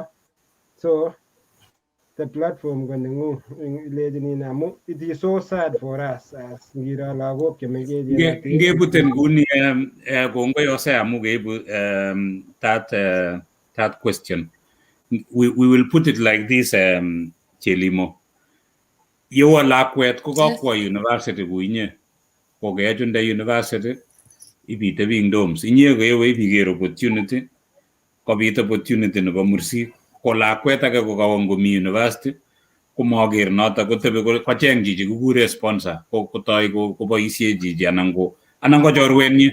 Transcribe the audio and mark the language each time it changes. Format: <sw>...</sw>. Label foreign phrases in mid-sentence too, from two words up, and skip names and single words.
<en>So the platform</en> <kln>ko neng'ung ilechini amu</kln> <en>it is so sad for us as</en> <kln>ngiro lagok chemengechen. Ngebuten nguni kongoi Hosea amu keibu</kln> <en>that question. We will put it like this, Jelimo.</en> <kln>Yewo lakwet ko kakwo university kuinye, kokechunde university ibitebi ing dorms. Inye koyewe ibiker opportunity, kobit opportunity nebo mursik. Ko lakwet age kokawo ngomi university komaker noto kotebi kocheng chichi kikure sponsor, kotoi koboisie chichi anan ko chorwenyi.</kln>